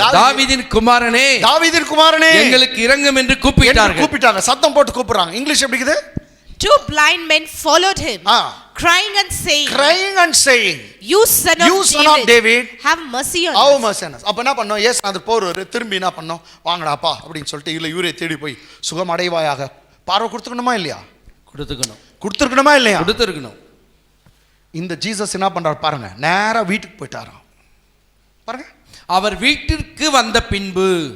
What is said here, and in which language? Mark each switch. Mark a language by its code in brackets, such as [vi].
[ta] தாவீதின் குமாரனே எங்களுக்கு இரங்கும் என்று கூப்பிட்டாங்க. சத்தம் போட்டு கூப்பிடுறாங்க. இங்கிலீஷ் எப்படி இருக்குது? [en] 2 blind men followed him, crying and saying, you son of David, have mercy on us. [ta] அப்ப என்ன பண்ணோம்? இயேசுநாதர் போறாரு, திரும்பி என்ன பண்ணோம்? வாங்கடாப்பா அப்படின்னு சொல்லிட்டு இல்ல இவரே தேடி போய் சுகம் அடைவாயாக பார்வை கொடுத்துக்கணுமா இல்லையா? கொடுத்துருக்கணுமா இல்லையா? கொடுத்துருக்கணும். இந்த ஜீசஸ் என்ன பண்றாரு பாருங்க, நேரா வீட்டுக்கு போயிட்டாராம். பாருங்க, அவர் வீட்டிற்கு வந்த பின்பு.